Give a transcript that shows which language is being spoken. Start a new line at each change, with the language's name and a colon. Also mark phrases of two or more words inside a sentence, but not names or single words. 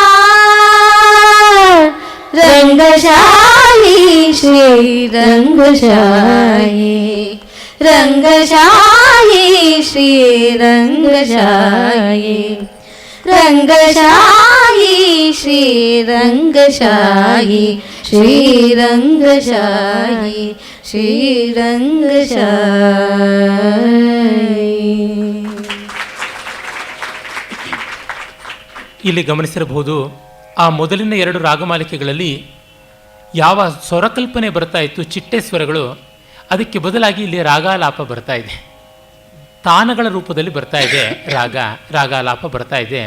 Kannada: ರಂಗಶಾಯಿ ಶ್ರೀರಂಗಶಾಯಿ ರಂಗಶಾಯಿ ಶ್ರೀರಂಗಶಾಯಿ ರಂಗಶಾಯಿ ಶ್ರೀರಂಗಶಾಯಿ ಶ್ರೀರಂಗಶಾಯಿ ಶ್ರೀರಂಗಶಾಯಿ. ಇಲ್ಲಿ ಗಮನಿಸಿರಬಹುದು, ಆ ಮೊದಲಿನ 2 ರಾಗಮಾಲಿಕೆಗಳಲ್ಲಿ ಯಾವ ಸ್ವರಕಲ್ಪನೆ ಬರ್ತಾ ಇತ್ತು, ಚಿಟ್ಟೆ ಸ್ವರಗಳು, ಅದಕ್ಕೆ ಬದಲಾಗಿ ಇಲ್ಲಿ ರಾಗಾಲಾಪ ಬರ್ತಾ ಇದೆ. ತಾನಗಳ ರೂಪದಲ್ಲಿ ಬರ್ತಾ ಇದೆ ರಾಗಾಲಾಪ ಬರ್ತಾ ಇದೆ.